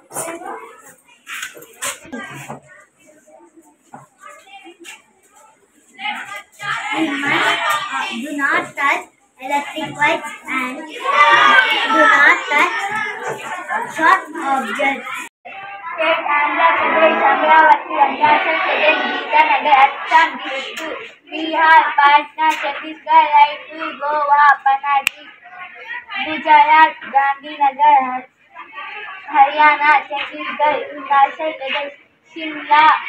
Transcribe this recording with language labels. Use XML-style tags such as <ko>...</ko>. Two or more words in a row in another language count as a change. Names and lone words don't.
<en>Do not touch electric wires and do not touch sharp objects. State Andhra Pradesh, Amravati, Arunachal Pradesh, Geetanagar, Assam, Bihar, Patna, Chhattisgarh, Raipur, Goa, Panaji, Gujarat, Gandhinagar, Haryana, Chandigarh, Himachal Pradesh, Shimla,</en>